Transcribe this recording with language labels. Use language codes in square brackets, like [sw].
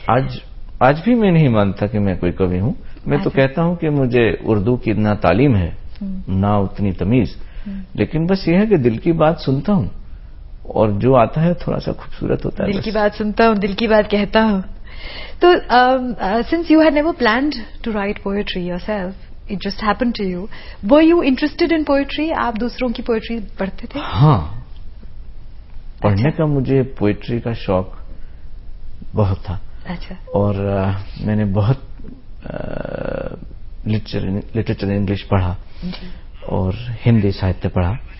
[hi] आज भी मैं नहीं मानता कि मैं कोई कवि हूँ। मैं तो कहता हूँ कि मुझे उर्दू की ना तालीम है, ना उतनी तमीज, लेकिन बस ये है कि दिल की बात सुनता हूँ और जो आता है थोड़ा सा खूबसूरत होता है। दिल की बात सुनता हूँ, दिल की बात कहता हूँ। [en] तो since you had never planned to write poetry yourself, it just happened to you. Were you interested in poetry? [hi] आप दूसरों की पोएट्री पढ़ते थे? हाँ, पढ़ने का मुझे पोएट्री का शौक बहुत था। अच्छा। और मैंने बहुत लिटरेचर इंग्लिश पढ़ा और हिंदी साहित्य पढ़ा।